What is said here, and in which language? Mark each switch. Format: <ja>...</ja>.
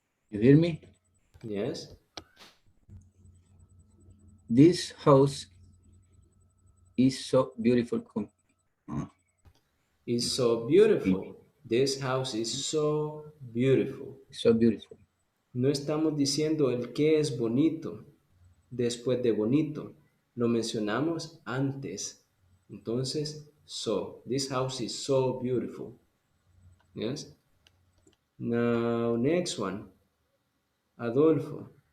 <en>You hear me? Yes? This house is so beautiful. It's so beautiful. This house is so beautiful. So beautiful.</en> <es>No estamos diciendo el que es bonito después de bonito. Lo mencionamos antes. Entonces, so.</es> <en>This house is so beautiful. Yes? Now, next one. Adolfo.</en>